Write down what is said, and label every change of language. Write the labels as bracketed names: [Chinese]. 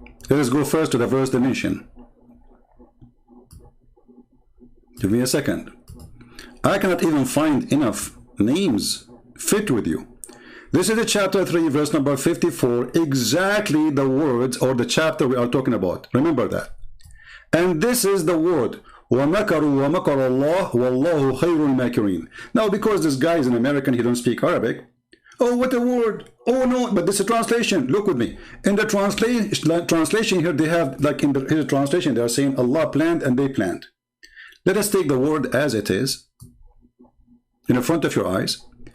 [English] Let us go first to the verse dimension. Give me a second. I cannot even find enough names fit with you. This is the chapter 3, verse number 54, exactly the words or the chapter we are talking about. Remember that. And this is the word, [Arabic] وَمَكَرُوا وَمَكَرَ اللَّهُ وَاللَّهُ خَيْرُ الْمَاكِرِينَ. [English] Now, because this guy is an American, he don't speak Arabic. Oh, what a word. Oh, no, but this is a translation. Look with me. In the translation here, they have, like in the translation, they are saying Allah planned and they planned. Let us take the word as it is, in the front of your eyes.